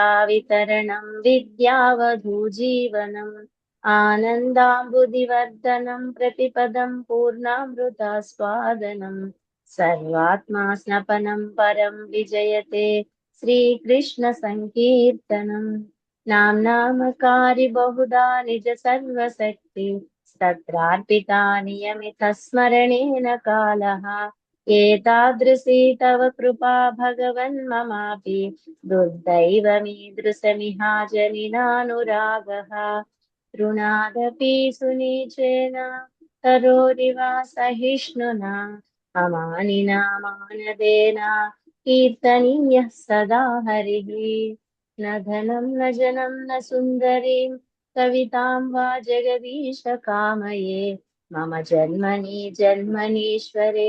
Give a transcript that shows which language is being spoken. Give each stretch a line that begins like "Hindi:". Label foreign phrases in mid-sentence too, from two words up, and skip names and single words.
Sanskrit: వితరణం విద్యావధూజీవనం ఆనందాంబుదివర్ధనం ప్రతిపదం పూర్ణామృతాస్వాదనం సర్వాత్మా స్నపనం పరం విజయతే శ్రీకృష్ణ సంకీర్తనం నామ్నామకారి బహుదా నిజ సర్వశక్తి తత్రార్పితా నియమిత స్మరణేన కాలః ఏతాదృశీ తవ కృపా భగవన్ మమాపి దుర్दैवमीदृशमिहाजनिनानुरागः तृणादपि सुनीचेन तरोरिवा सहिष्णुना अमानिना मानदेन कीर्तनीयः सदा हरिः न धनं न जनं न सुन्दरीं कवितां वा जगदीश कामये मम जन्मनि जन्मनीश्वरे